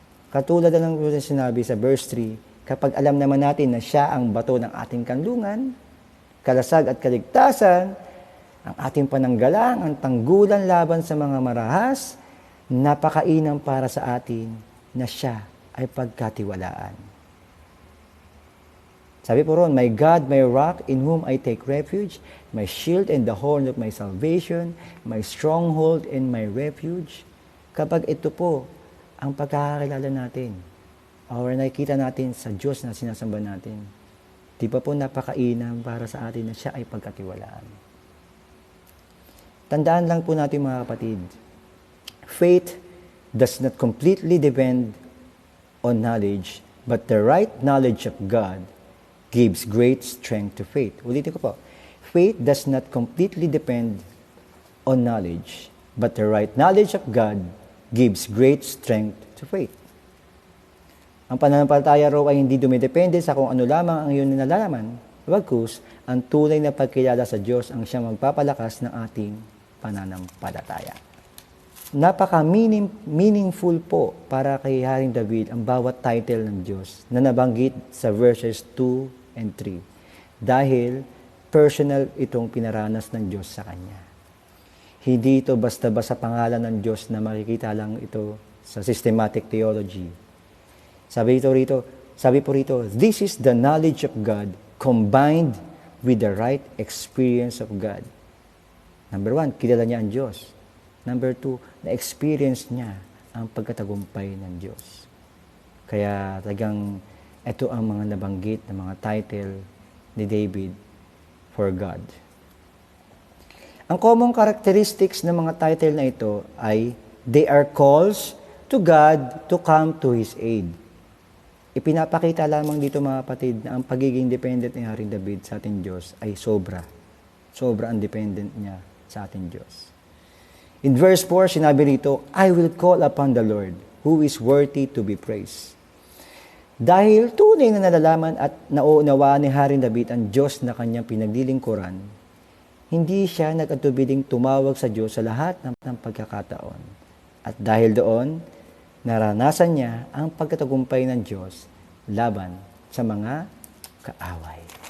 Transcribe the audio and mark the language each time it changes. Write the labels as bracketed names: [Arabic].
[Filipino] Katulad na lang po sinabi sa verse 3, kapag alam naman natin na siya ang bato ng ating kanlungan, kalasag at kaligtasan, ang ating pananggalang, ang tanggulan laban sa mga marahas, napakainam para sa atin na siya ay pagkatiwalaan. Sabi po ron, [English] my God, my rock, in whom I take refuge, my shield and the horn of my salvation, my stronghold and my refuge. [Filipino] Kapag ito po ang pagkakakilala natin, or nakikita natin sa Diyos na sinasamba natin, di ba po napakainam para sa atin na siya ay pagkatiwalaan. Tandaan lang po natin mga kapatid, [English] faith does not completely depend on knowledge, but the right knowledge of God gives great strength to faith. [Filipino] Ulitin ko po. [English] Faith does not completely depend on knowledge, but the right knowledge of God gives great strength to faith. [Filipino] Ang pananampalataya raw ay hindi dumidepende sa kung ano lamang ang iyong nalalaman, bagkus ang tunay na pagkilala sa Diyos ang siyang magpapalakas ng ating pananampalataya. Napaka-meaningful po para kay Haring David ang bawat title ng Diyos na nabanggit sa verses 2 and 3. Dahil personal itong pinaranas ng Diyos sa kanya. Hindi ito basta-basta pangalan ng Diyos na makikita lang ito sa systematic theology. Sabi po rito, [English] this is the knowledge of God combined with the right experience of God. [Filipino] Number 1, kilala niya ang Diyos. Number 2, na-experience niya ang pagkatagumpay ng Diyos. Kaya talagang ito ang mga nabanggit na mga title ni David for God. Ang common characteristics ng mga title na ito ay [English] they are calls to God to come to His aid. [Filipino] Ipinapakita lamang dito mga kapatid na ang pagiging dependent ni Haring David sa ating Diyos ay sobra. Sobra ang dependent niya sa ating Diyos. [English] In verse 4, [Filipino] sinabi rito, [English] I will call upon the Lord, who is worthy to be praised. [Filipino] Dahil tunay na nalalaman at nauunawaan ni Haring David ang Diyos na kanyang pinaglilingkuran, hindi siya nag-atubiling tumawag sa Diyos sa lahat ng pagkakataon. At dahil doon, naranasan niya ang pagkatagumpay ng Diyos laban sa mga kaaway.